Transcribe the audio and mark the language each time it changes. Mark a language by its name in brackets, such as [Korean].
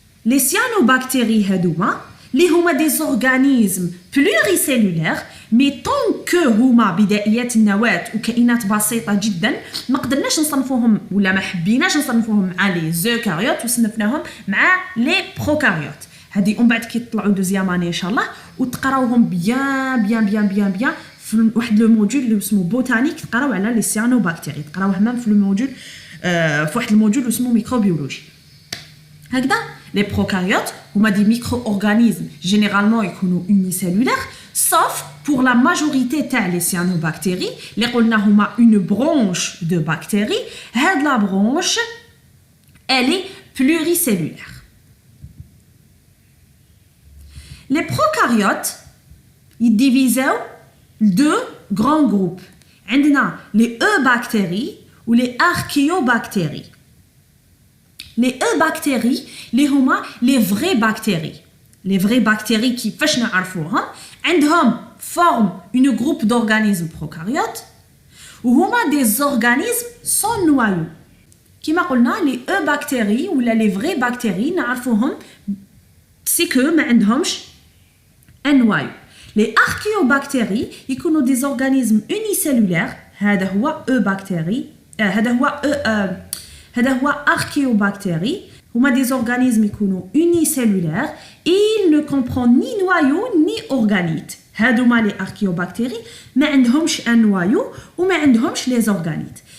[French] les cyanobactéries [Arabic] هادوما اللي هما [French] des organismes pluricellulaires mais tant que [Arabic] هما بدائيات النواة وكائنات بسيطة جدا ما قدرناش نصنفوهم ولا ما حبيناش نصنفوهم مع لي زوكاريوت وصنفناهم مع لي بروكاريوت. هذه ومن بعد كي يطلعوا دوزيام اني ان شاء الله وتقراوهم بيان في واحد لو موديول اللي اسمه بوتانيك تقراو على لي سيانوباكتيري تقراوه même في لو موديول في واحد الموديول اسمه ميكروبيولوجي. [French] هكذا les prokaryotes هما des micro-organismes généralement يكونوا unicellulaires sauf pour la majorité تاع les cyanobactéries [Arabic] اللي قلنا هما [French] une branche de bactéries. هاد la branche elle est pluricellulaire. Les prokaryotes ils divisent deux grands groupes. [Arabic] عندنا [French] les eubactéries ou les archéobactéries. Les eubactéries [Arabic] اللي هما [French] les vraies bactéries. Les vraies bactéries [Arabic] كيفاش نعرفوهم عندهم [French] forment une groupe d'organismes prokaryotes [Arabic] وهما [French] des organismes sans noyau. [Arabic] كما قلنا [French] les eubactéries ولا les vraies bactéries نعرفوهم c'est que [Arabic] ما عندهمش [French] un noyau. Les archéobactéries يكونوا des organismes unicellulaires. هذا هو eubactérie هذا هو هذا هو archéobactéries. [Arabic] هما [French] des organismes [Arabic] يكونوا [French] unicellulaires et ils ne comprennent ni noyau ni organite. هادوما les archéobactéries [Arabic] ما عندهمش [French] un noyau وما عندهمش les organites.